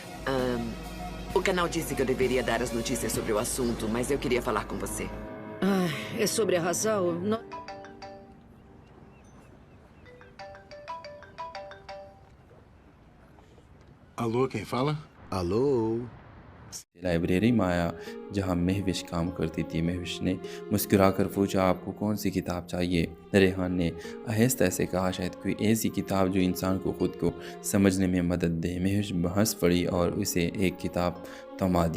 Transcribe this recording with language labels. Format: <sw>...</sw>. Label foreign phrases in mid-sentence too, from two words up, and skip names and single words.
<pt>O canal disse que eu deveria dar as notícias sobre o assunto, mas eu queria falar com você. É sobre a Hazal? Não... Alô, quem fala? Alô?</pt> <hi>लाइब्रेरी में आया जहाँ महविश काम करती थी। महविश ने मुस्कुराकर पूछा, आपको कौन सी किताब चाहिए? रेहान ने आहिस्ता से कहा, शायद कोई ऐसी किताब जो इंसान को ख़ुद को समझने में मदद दे। महविश हंस पड़ी और उसे एक किताब थमा दी।</hi>